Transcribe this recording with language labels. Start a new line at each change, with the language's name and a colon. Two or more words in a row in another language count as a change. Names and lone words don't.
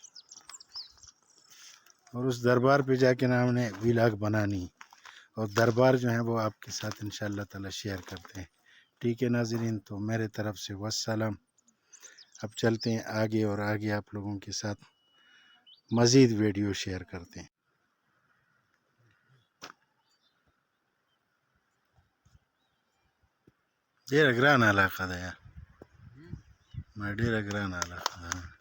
Urdu: اور اس دربار پہ جاکے نا ہم نے ولاگ بنانی اور دربار جو ہے وہ آپ کے ساتھ
Arabic: إن شاء الله تعالى
Urdu: شیئر کرتے ہیں. ٹھیک ہے ناظرین، تو میرے طرف سے والسلام۔ اب چلتے ہیں آگے اور آگے آپ لوگوں کے ساتھ مزید ویڈیو شیئر کرتے ہیں.
Pashto: ډېره ګرانه علاقه ده یا ما ډېره ګرانه علاقه ده.